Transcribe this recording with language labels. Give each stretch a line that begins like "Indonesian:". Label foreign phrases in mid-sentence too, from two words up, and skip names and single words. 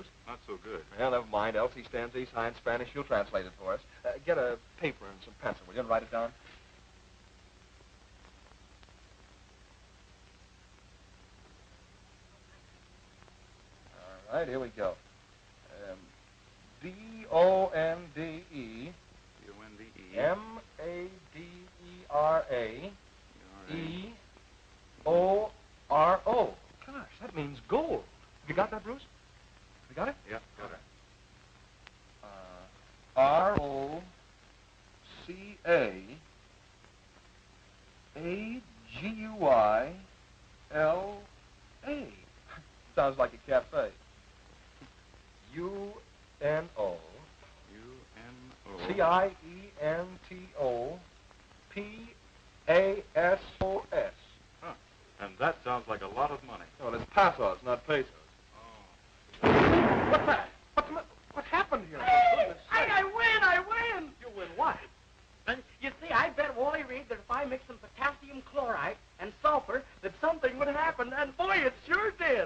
English: Not so good. Well, never mind. Elsie stands east high in Spanish. She'll translate it for us. Get a paper and some pencil, will you, and write it down? All right, here we go.
Spanish: D-O-N-D-E. D-O-N-D-E. M-A-D-E-R-A. E-O-R-O.
English: Gosh, that means gold. You got that, Bruce? You got it? Yeah, got it.
Spanish: R-O-C-A-A-G-U-I-L-A.
English: Sounds like a cafe.
Spanish: U-N-O. U-N-O. C-I-E-N-T-O-P-A-S-O-S.
English: Huh. And that sounds like a lot of money. Well, it's pesos, not pesos. Oh. What's that? What happened here? Hey, I win! You win what? And you see, I bet Wally Reed that if I mix some potassium chloride and sulfur, that something would happen, and boy, it sure did.